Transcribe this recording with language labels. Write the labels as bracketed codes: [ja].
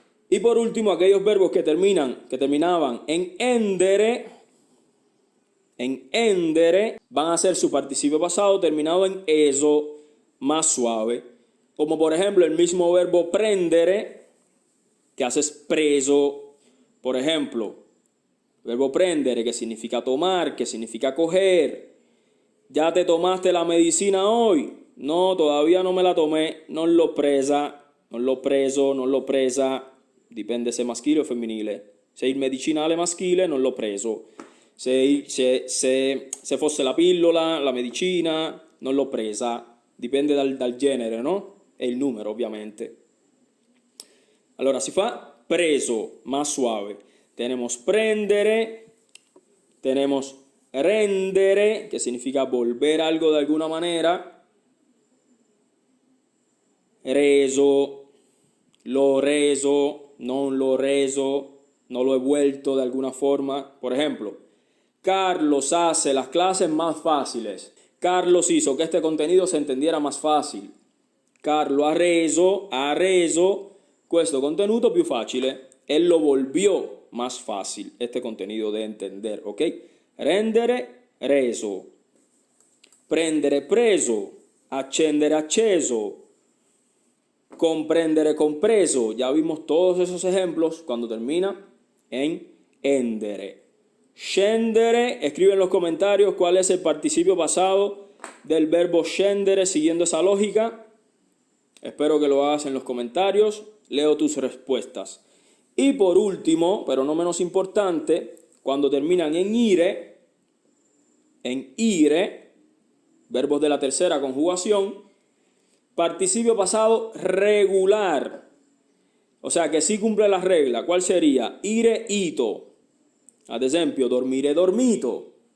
[es] Y por último, aquellos verbos que terminaban en endere, van a ser su participio pasado terminado en eso, más suave. Como por ejemplo el mismo verbo prendere, que haces preso. Por ejemplo, verbo prendere, que significa tomar, que significa coger. ¿Ya te tomaste la medicina hoy? No, todavía no me la tomé. [it] Non l'ho presa, non l'ho preso, non l'ho presa. Dipende se maschile o femminile. Se il medicinale maschile, non l'ho preso. Se fosse la pillola, la medicina, non l'ho presa. Dipende dal genere, no? E il numero, ovviamente. Allora si fa preso, [es] más suave. Tenemos prendere, tenemos rendere, que significa volver algo de alguna manera. [it] Reso, l'ho reso, non l'ho reso, [es] no lo he vuelto de alguna forma. Por ejemplo, Carlos hace las clases más fáciles. Carlos hizo que este contenido se entendiera más fácil. [it] Carlo ha reso questo contenuto più facile. [es] Él lo volvió más fácil, este contenido de entender, ¿ok? Rendere, reso. Prendere, preso. [it] accendere, acceso, comprendere, compreso. [es] Ya vimos todos esos ejemplos cuando termina en endere. Scendere, escribe en los comentarios cuál es el participio pasado del verbo scendere siguiendo esa lógica. Espero que lo hagas en los comentarios. Leo tus respuestas. Y por último, pero no menos importante, cuando terminan en ire, verbos de la tercera conjugación, participio pasado regular. O sea que sí cumple la regla. ¿Cuál sería? Ire, ito. [it] Ad esempio, dormire, dormito.